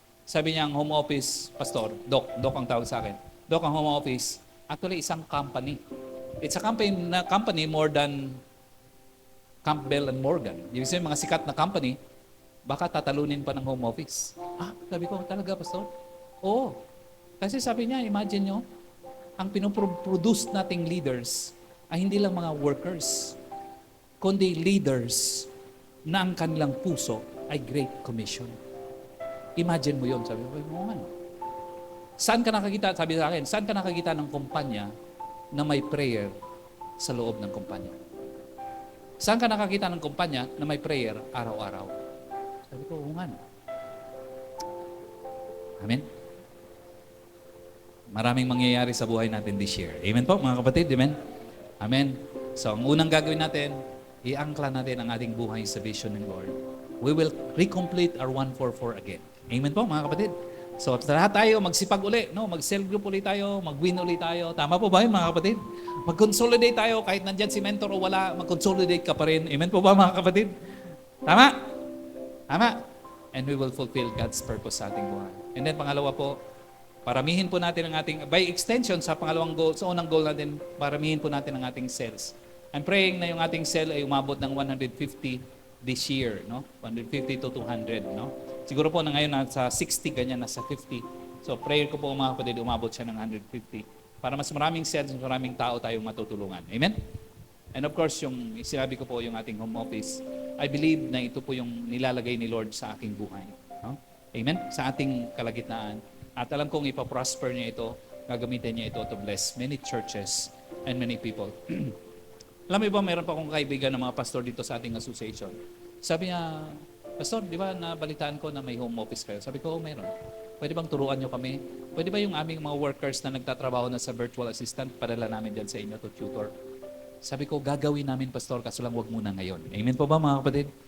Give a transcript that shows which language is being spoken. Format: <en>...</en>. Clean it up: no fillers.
<tl>Sabi niya, ang home office, Pastor, Doc ang tawag sa akin. Doc, ang home office, actually isang company.</tl> <en>It's a company more than Campbell and Morgan.</en> <tl>Yung mga sikat na company, baka tatalunin pa ng home office. Sabi ko, talaga, Pastor? Oo. Kasi sabi niya, imagine nyo, ang pinoproduce nating leaders ay hindi lang mga workers, kundi leaders na ang kanilang puso ay Great Commission. Imagine mo yun. Sabi ko, man. Saan ka nakakita, sabi sa akin, saan ka nakakita ng kumpanya na may prayer sa loob ng kumpanya? Saan ka nakakita ng kumpanya na may prayer araw-araw? Sabi ko, oo nga. Amen? Maraming mangyayari sa buhay natin</tl> <en>this year.</en> <tl>Amen po, mga kapatid? Amen? Amen. So, ang unang gagawin natin, iangkla natin ang ating buhay sa vision ng Lord.</tl> <en>We will recomplete our 144 again.</en> <tl>Amen po, mga kapatid. So, lahat tayo magsipag uli, no? Mag-cell group uli tayo, mag-win uli tayo. Tama po ba yun, mga kapatid? Mag-consolidate tayo, kahit nandyan si mentor o wala, mag-consolidate ka pa rin. Amen po ba, mga kapatid? Tama? Tama?</tl> <en>And we will fulfill God's purpose</en> <tl>sa ating buhay. And then, pangalawa po, paramihin po natin ang ating, by extension sa pangalawang goal, sa unang goal natin, paramihin po natin ang ating cells.</tl> <en>I'm praying</en> <tl>na yung ating cell ay umabot ng 150</tl> <en>this year,</en> <tl>no? 150 to 200, no? Siguro po na ngayon nasa 60, ganyan, nasa 50. So prayer ko po mga kapatid, umabot siya ng 150 para mas maraming cells, mas maraming tao tayong matutulungan. Amen?</tl> <en>And of course,</en> <tl>yung sinabi ko po yung ating home office,</tl> <en>I believe</en> <tl>na ito po yung nilalagay ni Lord sa aking buhay. No? Amen? Sa ating kalagitnaan. At alam kong ipaprosper niya ito, gagamitin niya ito</tl> <en>to bless many churches and many people.</en> <tl>Alam mo ba, meron pa akong kaibigan ng mga pastor dito sa ating association. Sabi niya, Pastor, di ba nabalitaan ko na may home office kayo? Sabi ko, meron. Pwede bang turuan nyo kami? Pwede ba yung aming mga workers na nagtatrabaho na sa virtual assistant, padala namin dyan sa inyo</tl> <en>to tutor?</en> <tl>Sabi ko, gagawin namin, Pastor, kaso lang wag muna ngayon. Amen po ba, mga kapatid?</tl>